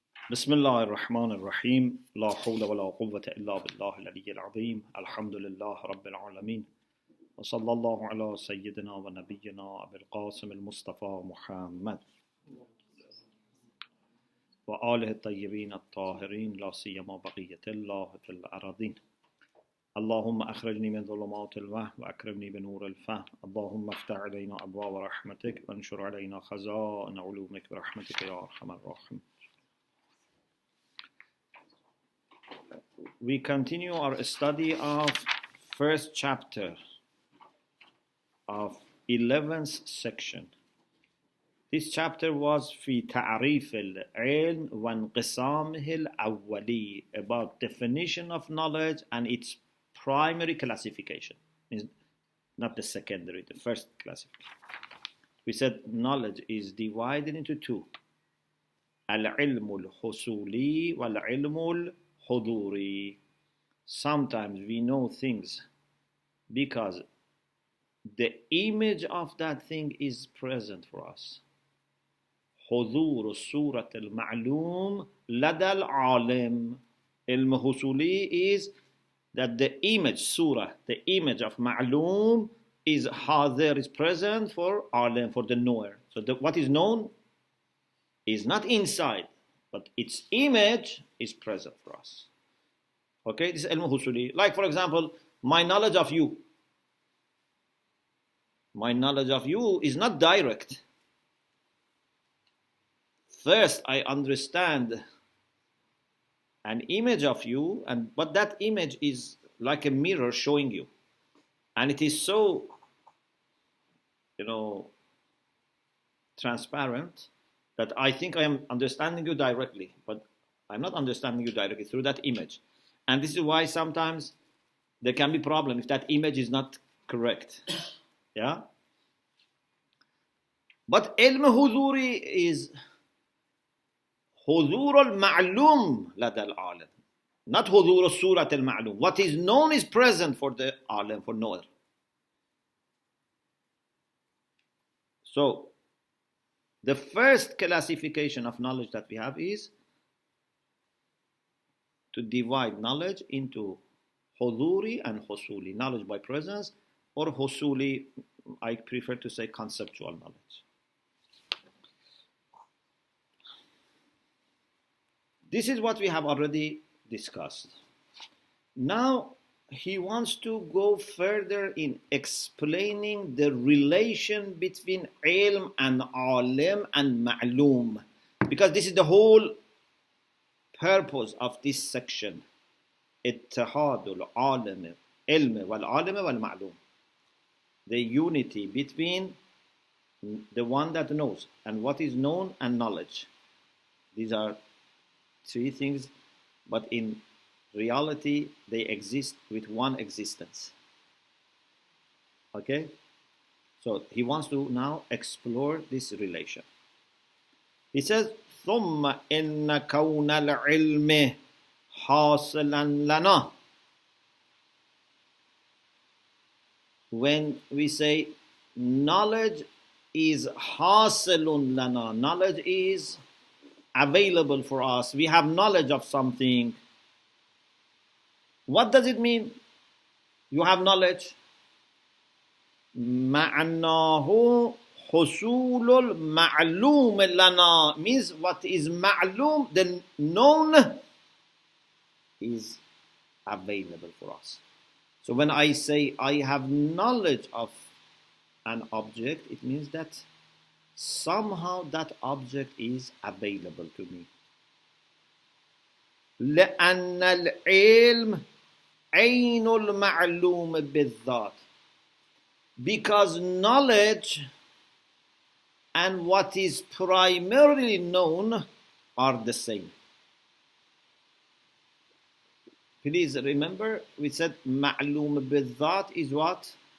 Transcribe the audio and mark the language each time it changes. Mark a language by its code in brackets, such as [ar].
[ar] بسم الله الرحمن الرحيم لا حول ولا قوة إلا بالله العلي العظيم الحمد لله رب العالمين وصلى الله على سيدنا ونبينا أبي القاسم المصطفى محمد وآله الطيبين الطاهرين لا سيما بقية الله في الأراضين اللهم أخرجني من ظلمات الوهم وأكرمني بنور الفهم اللهم افتح علينا أبواب رحمتك وانشر علينا خزائن علومك برحمتك يا أرحم الراحمين. [en] We continue our study of first chapter of 11th section. This chapter was [ar] في تعريف العلم وانقسامه الأولي, [en] about definition of knowledge and its primary classification, not the secondary, the first classification. We said knowledge is divided into two: al-ilm al-husuli wal-ilm al-huduri. Sometimes we know things because the image of that thing is present for us. [ar] حضور صورة المعلوم لدى العالم. [en] Ilm husuli is that the image, surah, the image of ma'loom is hadir, is present for alim, for the knower. So what is known is not inside, but its image is present for us. Okay, this is ilm husuli. Like, for example, my knowledge of you. My knowledge of you is not direct. First, I understand an image of you, but that image is like a mirror showing you. And it is so, transparent that I think I am understanding you directly, but I'm not understanding you directly through that image. And this is why sometimes there can be problem if that image is not correct. Yeah? But ilm huduri is [ar] حضور المعلوم لدى العالم, [en] not [ar] حضور صورة المعلوم. [en] What is known is present for the alim, for knower. So, the first classification of knowledge that we have is to divide knowledge into huduri and husuli, knowledge by presence, or husuli, I prefer to say conceptual knowledge. This is what we have already discussed. Now, he wants to go further in explaining the relation between ilm and alim and ma'loom. Because this is the whole purpose of this section. [ar] اتحاد العالم علم والعالم والمعلوم. [en] The unity between the one that knows and what is known and knowledge. These are three things, but in reality they exist with one existence. Okay? So he wants to now explore this relation. He says, [ar] ثم إن كون العلم حاصلا لنا. [en] When we say knowledge is [ar] حاصل لنا, [en] knowledge is available for us, we have knowledge of something. What does it mean? You have knowledge. [ar] معناه حصول المعلوم لنا [en] means what is ma'loom, the known, is available for us. So when I say I have knowledge of an object, it means that somehow that object is available to me. [ar] لأن العلم عين المعلوم بالذات. [en] Because knowledge and what is primarily known are the same. Please remember, we said ma'loom بالذات is what?